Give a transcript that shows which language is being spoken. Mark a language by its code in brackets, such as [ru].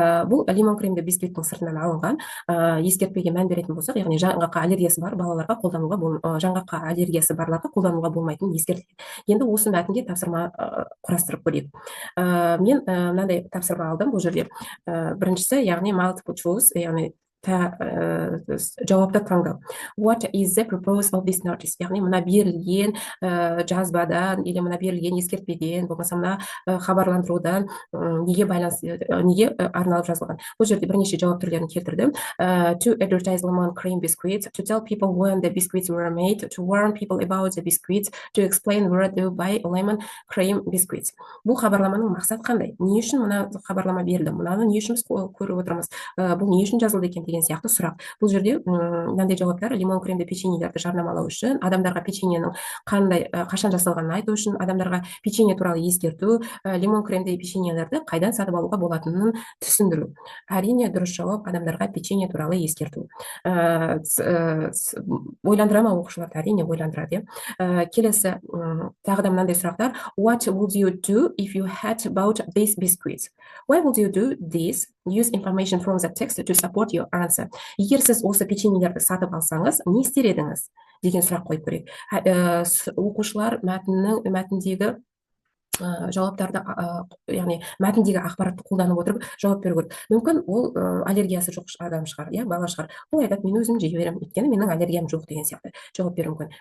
[kk] Бұл лимон кремді бисквиттің сыртынан алынған, ескертпеге мән беретін болсақ, яғни жаңғаққа аллергиясы бар балаларға жаңғаққа аллергиясы барларға қолдануға болмайтын ескертілген. Енді осы мәтінге тапсырма құрастырып көрейік. Мен мынандай тапсырма алдым бұл жерде. Біріншісі, яғни multiple choice, яғни жауапты таңдау. [en] What is the purpose of this notice? [kk] Яғни мына берілген жазбадан [ru] или [kk] мына берілген ескертпеден болмаса мына хабарландырудан неге арналып жазылған. Бұл жерде бірнеше жауап түрлерін келтірдім. [en] To advertise lemon cream biscuits, to tell people when the biscuits were made, to warn people about the biscuits, to explain where to buy lemon cream biscuits. [kk] Бұл хабарламаның мақсаты қандай? Не үшін мына хабарлама берілді? Мынаны не үшін біз көріп отырмыз? Бұл не үшін жазылды екен деген сияқты сұрақ. Бұл жерде мынандай жауаптар: лимон кремді печеньелерді жарнамалау үшін, адамдарға печеньенің қашан жасалғанын айту үшін, адамдарға печенье туралы ескерту, лимон кремді печеньелерді қайдан сатып алуға болатынын түсіндіру. Әрине дұрыс жауап адамдарға печенье туралы ескерту. Ойландыра ма оқушыларды? Әрине ойландырады. Келесі тағы да мынандай сұрақтар: [en] What would you do if you had bought these biscuits? Why would you do this? Use information from the text to support your answer. [kk] Егер сіз осы печеньелерді сатып алсаңыз, не істер едіңіз деген сұрақ қойып көрейік. Оқушылар мәтіндегі жауаптарды, яғни мәтіндегі ақпаратты қолданып отырып жауап беру керек. Мүмкін ол аллергиясы жоқ адам шығар, бала шығар. Ол айтады: мен өзім жей беремін, өйткені менің аллергиям жоқ деген сияқты жауап беруі мүмкін.